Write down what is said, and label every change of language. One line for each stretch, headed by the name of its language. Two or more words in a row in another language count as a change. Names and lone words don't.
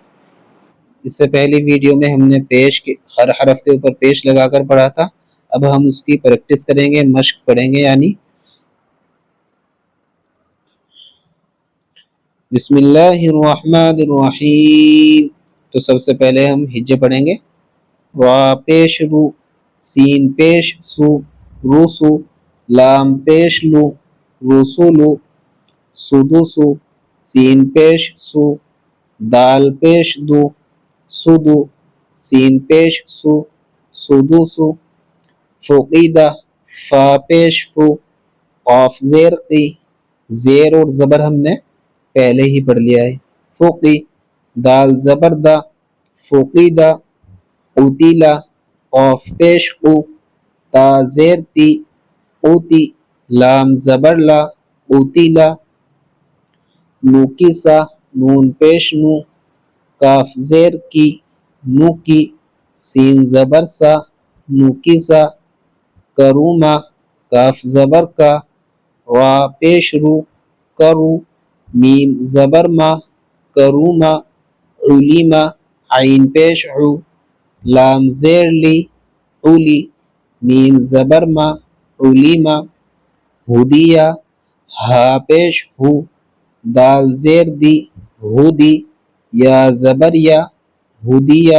Urdu: اس سے پہلی ویڈیو میں ہم نے پیش کے ہر حرف کے اوپر پیش لگا کر پڑھا تھا، اب ہم اس کی پریکٹس کریں گے، مشق پڑھیں گے یعنی
Arabic: بسم اللہ الرحمن الرحیم۔
Urdu: تو سب سے پہلے ہم ہجے پڑھیں گے، را پیش رو، سین پیش سو، روسو، لام پیش لو، رسولو، سدوسو، سین پیش سو، دال پیش دو، سدو، سین پیش سو، سدوسو، فقیدہ، فا پیش فو، قاف زیر قی، زیر اور زبر ہم نے پہلے ہی پڑھ لیا ہے، فقی، دال زبر دا، فقیدہ، قتیلہ، قاف پیش قو، تا زیر تی، قوتی، لام زبر لا، قتیلہ، نوکیسا، نون پیش نو، کاف زیر کی، نوکی، سین زبر سا، نوکیسا، کروما، کاف زبر کا، را پیش رو، کرو، میم زبر ما، کروما، علیما، عین پیش عو، لام زیر لی، علی، میم زبر ما، علیما، ہدیہ، ہا پیش ہو، دال زیر دی، ہدی، یا زبر یا، ہدیہ۔